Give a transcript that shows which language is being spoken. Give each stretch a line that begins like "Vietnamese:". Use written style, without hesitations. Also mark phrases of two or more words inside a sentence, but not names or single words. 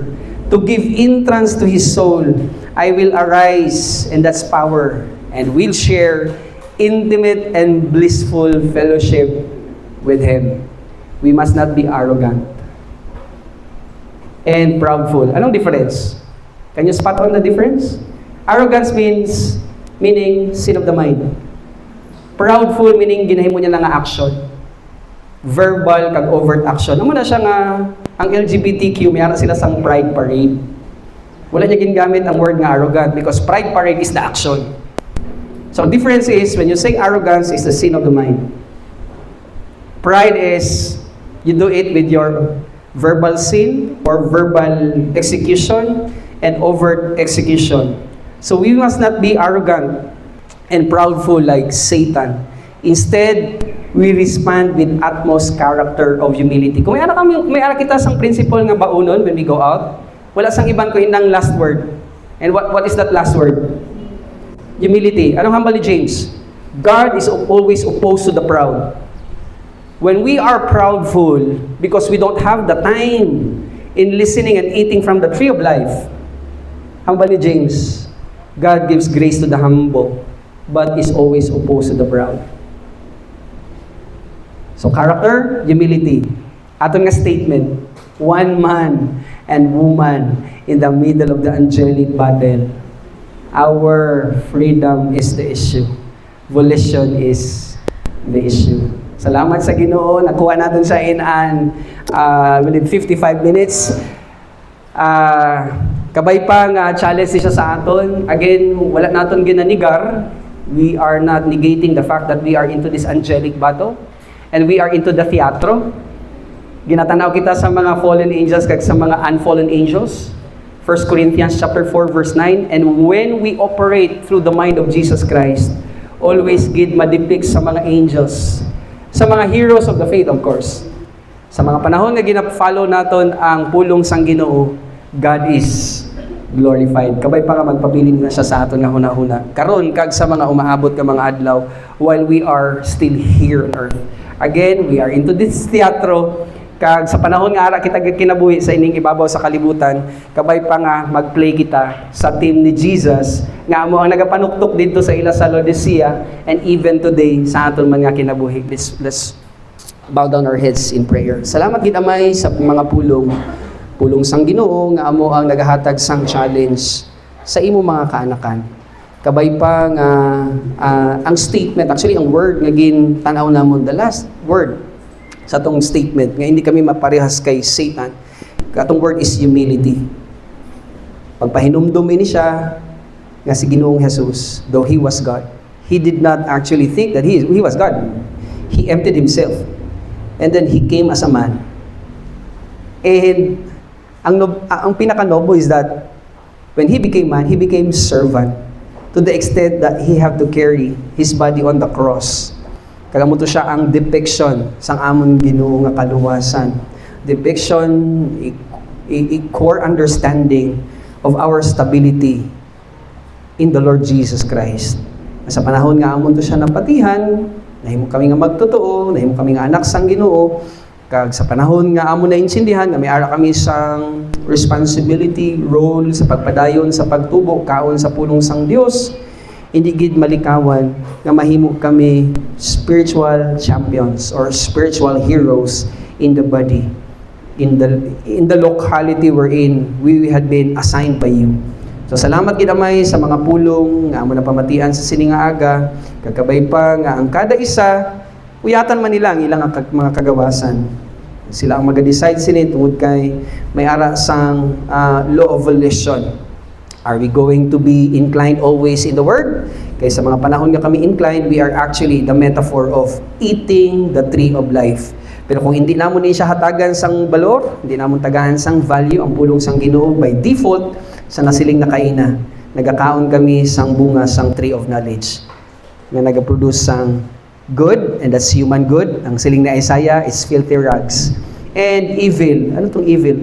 English: To give entrance to His soul, I will arise, and that's power, and will share intimate and blissful fellowship with Him. We must not be arrogant and proudful.
Hiligaynon: Anong difference?
English: Can you spot on the difference? Arrogance meaning sin of the mind. Proudful meaning
Hiligaynon: ginahimo niya nga action. Verbal kag
English: overt action.
Hiligaynon: Amo na siya nga ang LGBTQ may ara sila sang
English: pride parade.
Hiligaynon: Wala niya gingamit ang word nga arrogant
English: because pride parade is the action. So difference is when you say arrogance is the sin of the mind. Pride is you do it with your verbal sin or verbal execution and overt execution. So we must not be arrogant and proudful like Satan. Instead, we respond with utmost character of humility.
Hiligaynon: Kung may ara kita sang principle nga baunon
English: when we go out,
Hiligaynon: wala sang iban ko inang
English: last word. And what is that last word? Humility.
Hiligaynon: Anong hambal ni James?
English: God is always opposed to the proud. When we are proudful because we don't have the time in listening and eating from the tree of life,
Hiligaynon: hambal ni James,
English: God gives grace to the humble, but is always opposed to the proud. So character, humility.
Hiligaynon: Aton nga
English: statement, one man and woman in the middle of the angelic battle. Our freedom is the issue. Volition is the issue.
Hiligaynon: Salamat sa Ginoo. Nakuha natin siya
English: in within 55 minutes.
Hiligaynon: Kabay pa nga challenge siya sa aton. Again, wala naton ginanigar.
English: We are not negating the fact that we are into this angelic battle. And we are into the theatro.
Hiligaynon: Ginatanaw kita sa mga
English: fallen angels
Hiligaynon: kag sa mga
English: unfallen angels. 1 Corinthians chapter 4 verse 9, and when we operate through the mind of Jesus Christ, always
Hiligaynon: gid madipict sa mga
English: angels,
Hiligaynon: sa mga
English: heroes of the faith of course.
Hiligaynon: Sa mga panahon nga gina-follow naton ang pulong sang Ginoo,
English: God is glorified.
Hiligaynon: Kabay pa nga magpabilin na siya sa aton nga hunahuna. Karon kag sa mga umaabot nga mga adlaw
English: while we are still here on earth. Again, we are into this theatro.
Hiligaynon: Kag sa panahon nga ara kita kinabuhi sa ining ibabaw sa kalibutan, kabay pa nga mag-play kita sa team ni Jesus nga amo ang nagapanuktok dito sa ila sa Laodicea
English: and even today
Hiligaynon: sa aton man nga kinabuhi.
English: Let's bow down our heads in prayer.
Hiligaynon: Salamat gid Amay sa mga pulong sang Ginoo nga amo ang nagahatag sang challenge sa imo mga kaanakan. Kabay pa nga ang statement, actually ang word nga gin tanaw namon,
English: the last word
Hiligaynon: sa atong statement, nga hindi kami maparehas kay Satan. Katong word is humility. Pagpahinumdum ini siya, nga si Ginoong Jesus,
English: though He was God, He did not actually think that He was God. He emptied Himself. And then He came as a man. And
Hiligaynon: ang pinaka-noble
English: is that when He became man, He became servant to the extent that He had to carry His body on the cross.
Hiligaynon: Kagamuto siya ang depiction sang amon Ginoo nga kaluwasan.
English: Depiction, a core understanding of our stability in the Lord Jesus Christ.
Hiligaynon: Sa panahon nga amon to siya napatihan, nahimo kami nga magtotoo, nahimo kami nga anak sang Ginoo, kag sa panahon nga amon na insindihan, nga may ara kami sang responsibility, role sa pagpadayon sa pagtubo, kaon sa pulong sang Dios, hindi gid malikawan nga mahimo kami
English: spiritual champions or spiritual heroes in the body. in the locality wherein we had been assigned by you.
Hiligaynon: So salamat gidamay sa mga pulong nga amo na pamatian sa sini nga aga, kagabay pa nga ang kada isa uyatan man nila ang ilang mga kagawasan. Sila ang mag-decide sini tungod kay may ara sang
English: law of volition. Are we going to be inclined always in the word?
Hiligaynon: Kaya sa mga panahon nga kami
English: inclined, we are actually the metaphor of eating the tree of life.
Hiligaynon: Pero kung hindi namon ni siya hatagan sang balor, hindi namon tagahan sang value ang pulong sang Ginoo,
English: by default
Hiligaynon: sa nasiling na kaina, nagakaon kami sang bunga sang
English: tree of knowledge
Hiligaynon: nga nagaproduce sang good,
English: and that's human good.
Hiligaynon: Ang siling na Isaiah is
English: filthy rags. And evil,
Hiligaynon: ano tong evil?